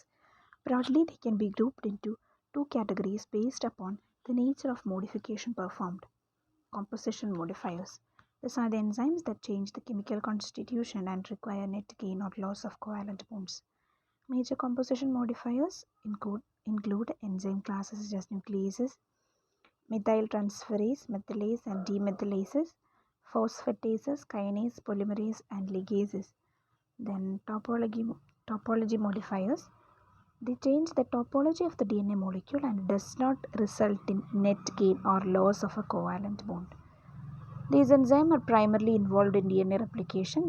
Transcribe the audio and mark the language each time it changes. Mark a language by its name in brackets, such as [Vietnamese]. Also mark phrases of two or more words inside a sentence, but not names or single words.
[English] Broadly, they can be grouped into two categories based upon the nature of modification performed. Composition modifiers. These are the enzymes that change the chemical constitution and require net gain or loss of covalent bonds. Major composition modifiers include enzyme classes such as nucleases, methyltransferase, methylase and demethylases, phosphatases, kinase, polymerase, and ligases. Then topology modifiers. They change the topology of the DNA molecule and does not result in net gain or loss of a covalent bond. These enzymes are primarily involved in DNA replication.